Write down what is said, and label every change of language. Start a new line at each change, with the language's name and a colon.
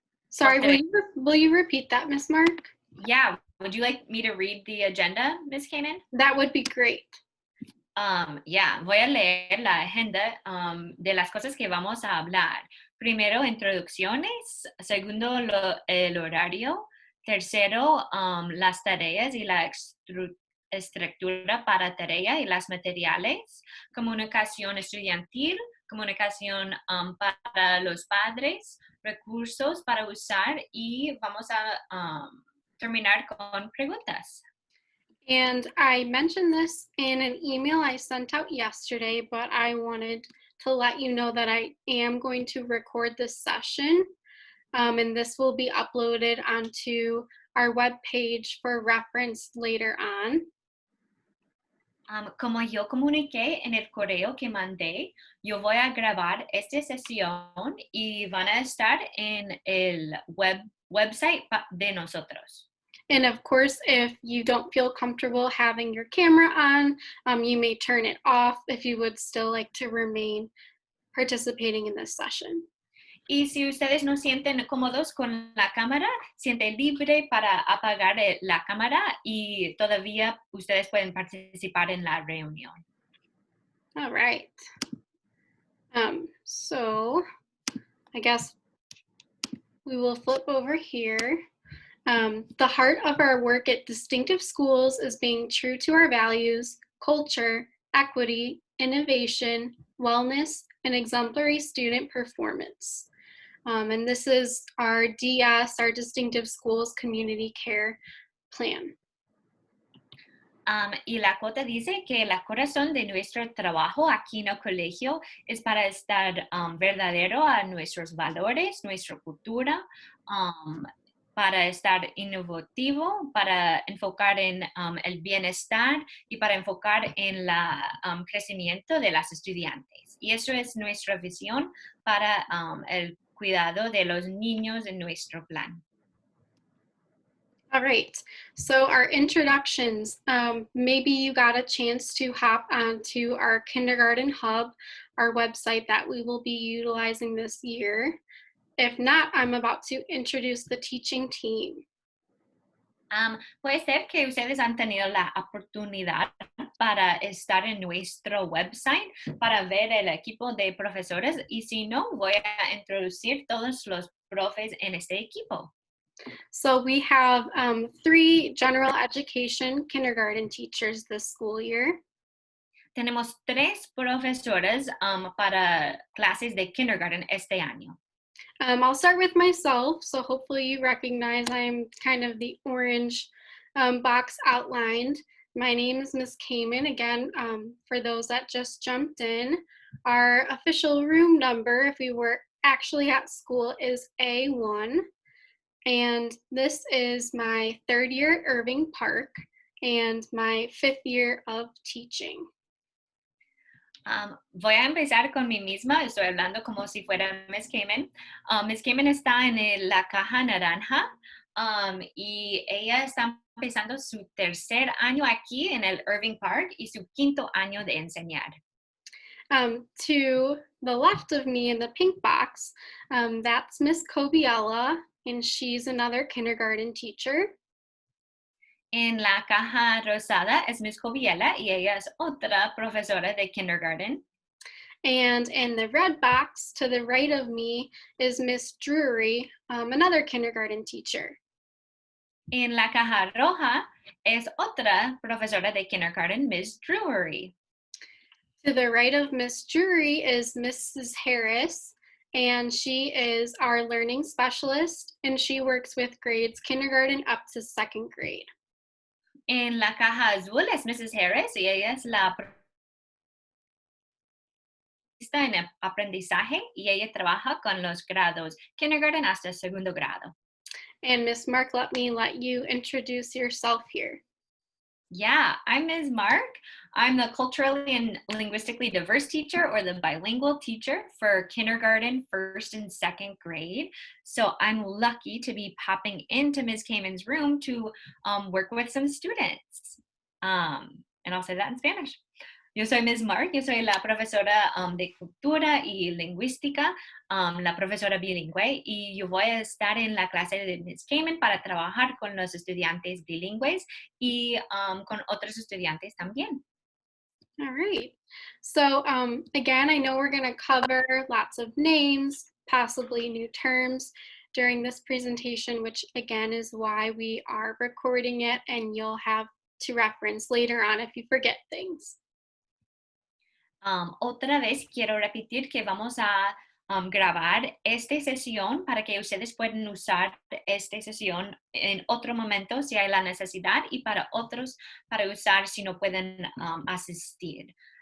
English: Sorry, will you repeat that, Miss Mark? yeah, would you like me to read the agenda, Miss Kamin? That would be great.
Spanish: Yeah, voy a leer la agenda de las cosas que vamos a hablar. Primero, introducciones. Segundo, el horario. Tercero, las tareas y la estructura para tarea y las materiales. Comunicación estudiantil. Comunicación para los padres. Recursos para usar. Y vamos a terminar con preguntas.
English: And I mentioned this in an email I sent out yesterday, but I wanted to let you know that I am going to record this session, and this will be uploaded onto our webpage for reference later on.
Spanish: Como yo comuniqué en el correo que mandé, yo voy a grabar esta sesión y van a estar en el website de nosotros.
English: And of course, if you don't feel comfortable having your camera on, you may turn it off if you would still like to remain participating in this session.
Spanish: Y si ustedes no sienten cómodos con la cámara, sienten libre para apagar la cámara y todavía ustedes pueden participar en la reunión.
English: All right. So I guess we will flip over here. The heart of our work at Distinctive Schools is being true to our values, culture, equity, innovation, wellness, and exemplary student performance. And this is our DS, our Distinctive Schools Community Care Plan.
Spanish: Y la cota dice que el corazón de nuestro trabajo aquí en el colegio es para estar verdadero a nuestros valores, nuestra cultura, para estar innovativo, para enfocar en el bienestar y para enfocar en el crecimiento de las estudiantes. Y eso es nuestra visión para el cuidado de los niños en nuestro plan.
English: All right, so our introductions, maybe you got a chance to hop onto our Kindergarten Hub, our website that we will be utilizing this year. If not, I'm about to introduce the teaching team.
Spanish: Puede ser que ustedes han tenido la oportunidad para estar en nuestro website para ver el equipo de profesores y si no, voy a introducir todos los profes en este equipo.
English: So we have 3 general education kindergarten teachers this school year.
Spanish: Tenemos 3 profesores para clases de kindergarten este año.
English: I'll start with myself, so hopefully you recognize I'm kind of the orange box outlined. My name is Miss Kamin. Again, for those that just jumped in, our official room number, if we were actually at school, is A1. And this is my 3rd year at Irving Park and my 5th year of teaching.
Spanish: Voy a empezar con mí misma, estoy hablando como si fuera Miss Kamin. Miss Kamin está en la caja naranja y ella está empezando su 3er año aquí en el Irving Park y su 5º año de enseñar.
English: To the left of me in the pink box, that's Miss Cobiella, and she's another kindergarten teacher.
Spanish: En la caja rosada es Miss Cobiella y ella es otra profesora de kindergarten.
English: And in the red box to the right of me is Miss Drury, another kindergarten teacher.
Spanish: En la caja roja es otra profesora de kindergarten, Miss Drury.
English: To the right of Miss Drury is Mrs. Harris, and she is our learning specialist, and she works with grades kindergarten up to 2nd grade.
Spanish: En la caja azul es Mrs. Harris y ella es la en el aprendizaje y ella trabaja con los grados kindergarten hasta 2º grado.
English: And Miss Mark, let you introduce yourself here. Yeah, I'm Ms. Mark. I'm the culturally and linguistically diverse teacher or the bilingual teacher for kindergarten, 1st and 2nd grade. So I'm lucky to be popping into Ms. Kamin's room to work with some students. And I'll say that in Spanish.
Spanish: Yo soy Ms. Mark, yo soy la profesora de cultura y lingüística, la profesora bilingüe, y yo voy a estar en la clase de Ms. Kamin para trabajar con los estudiantes bilingües y con otros estudiantes también.
English: All right. So again, I know we're going to cover lots of names, possibly new terms during this presentation, which again is why we are recording it, and you'll have to reference later on if you forget things.
Spanish: Otra vez quiero repetir que vamos a grabar esta sesión para que ustedes puedan usar esta sesión en otro momento si hay la necesidad y para otros para usar si no pueden asistir.